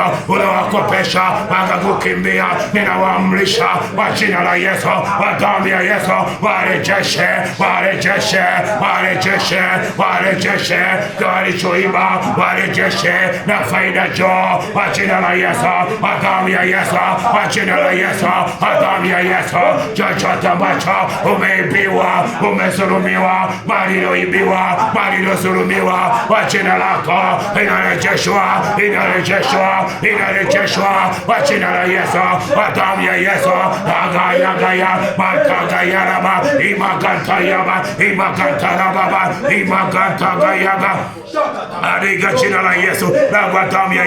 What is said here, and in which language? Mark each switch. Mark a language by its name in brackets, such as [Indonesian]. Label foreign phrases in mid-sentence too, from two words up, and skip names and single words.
[Swahili] Uliowakopesha wakakukimbia, ninawaamrisha kwa jina la Yesu, kwa damu ya Yesu, warejeshe, warejeshe, warejeshe, warejeshe walichoiba, warejeshe na faida juu kwa jina la Yesu, kwa damu ya Yesu, kwa jina la Yesu, kwa damu ya Yesu. Chochote ambacho umeibiwa, umezulumiwa, mali iliyoibiwa, mali iliyozulumiwa, kwa jina lako inarejeshwa, inarejeshwa, inarejeshwa kwa jina la Yesu, kwa damu ya Yesu. Agaya gaya, matagaya raba, imaganta yaba, imaganta raba, imaganta gaya ga. Katika jina la Yesu, na kwa damu ya